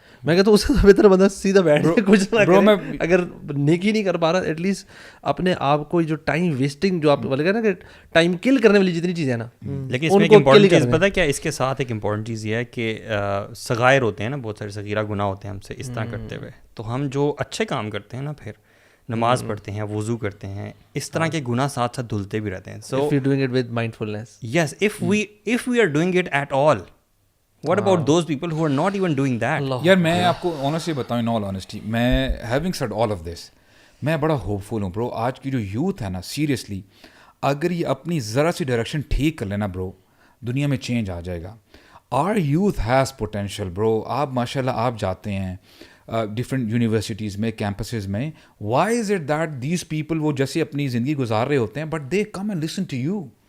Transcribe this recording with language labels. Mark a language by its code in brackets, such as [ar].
[ur] میں کہتا ہوں اس سے بہتر بندہ سیدھا بیٹھ کے کچھ نہ کرے. اگر نیکی نہیں کر پا رہا [en] at least [ur] اپنے آپ کو جو ٹائم ویسٹنگ جو آپ بولے گا نا کہ ٹائم کل کرنے والی جتنی چیزیں ہیں نا, لیکن اس میں ایک امپورٹنٹ چیز پتہ ہے کیا, اس کے ساتھ ایک امپورٹنٹ چیز یہ ہے کہ صغائر ہوتے ہیں نا, بہت سارے صغیرہ گناہ ہوتے ہیں ہم سے اس طرح کرتے ہوئے. تو ہم جو اچھے کام کرتے ہیں نا, پھر نماز پڑھتے ہیں, وضو کرتے ہیں, اس طرح کے گناہ ساتھ ساتھ دھلتے بھی رہتے ہیں. [en] So if you're doing it with mindfulness, yes, if we are doing it at all, what about those people who are not even doing that? [ur] یار میں آپ کو آنیسٹلی بتاؤں, [en] in all honesty, [ur] میں [en] having said all of this, [ur] میں بڑا hope فل ہوں برو. آج کی جو یوتھ ہے نا, سیریسلی اگر یہ اپنی ذرا سی ڈائریکشن ٹھیک کر لینا برو, دنیا میں چینج آ جائے گا. [en] Our youth has potential bro. [ur] آپ ماشاء اللہ آپ جاتے ہیں ڈفرینٹ یونیورسٹیز میں, کیمپسز میں, [en] why is it that these people [ur] وہ جیسے اپنی زندگی گزار رہے ہوتے ہیں [en] But they come and listen to you.